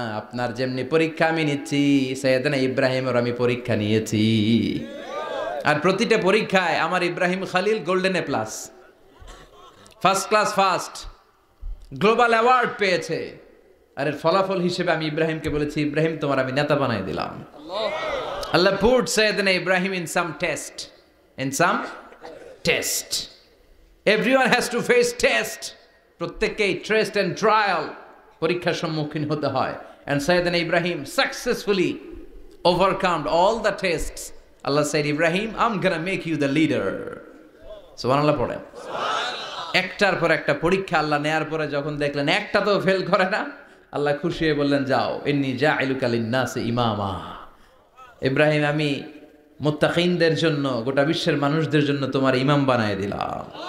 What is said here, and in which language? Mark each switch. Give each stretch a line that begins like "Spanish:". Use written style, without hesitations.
Bangla: আপনার যেমনি পরীক্ষা আমি নিচ্ছি, সাইয়েদনা ইব্রাহিমের আমি পরীক্ষা নিয়েছি। আর প্রতিটা পরীক্ষায় আমার Ibrahim Khalil golden A plus, first class first, global award পেয়েছে। আর এর ফলাফল হিসেবে আমি ইব্রাহিমকে বলেছি, ইব্রাহিম তোমার আমি নেতা বানাই দিলাম।
English: Allah put Sayyidina Ibrahim in some test. In some test. Everyone has to face test.
Bangla: প্রত্যেককেই টেস্ট
English: and trial,
Bangla: পরীক্ষার সম্মুখীন হতে হয়।
English: And Sayyidina Ibrahim successfully overcome all the tests. Allah said, Ibrahim, I'm gonna make you the leader.
Bangla: সুবহানাল্লাহ পড়েন। একটার পর একটা পরীক্ষা আল্লাহ নেয়ার পরে যখন দেখলেন একটা তো ফেল করে না, আল্লাহ খুশি হয়ে বললেন, যাও,
Arabic: ইন্নী জাইলুকা লিন্নাসি ইমামা।
Bangla: ইব্রাহিম, আমি মুত্তাকিনদের জন্য, গোটা বিশ্বের মানুষদের জন্য তোমার ইমাম বানায় দিলাম।